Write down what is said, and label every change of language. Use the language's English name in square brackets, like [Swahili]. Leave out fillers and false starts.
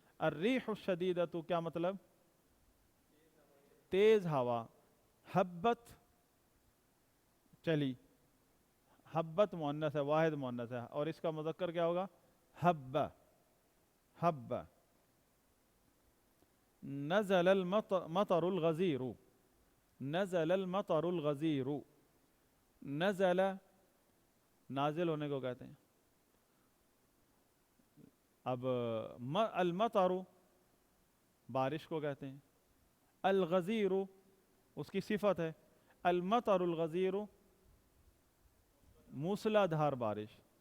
[Arabic] الریح الشدیدۃ [Urdu] کیا مطلب؟ تیز ہوا. حبت چلی، حبت مؤنث ہے، واحد مؤنث ہے، اور اس کا مذکر کیا ہوگا؟ حب. [Arabic] حب. نزل المطر الغزیر، نزل المطر الغزیر. [Urdu] نزل نازل ہونے کو کہتے ہیں. اب المطر بارش کو کہتے ہیں، الغزیر اس کی صفت ہے. [Arabic] المطر الغزیر [Urdu] موسلا دھار بارش.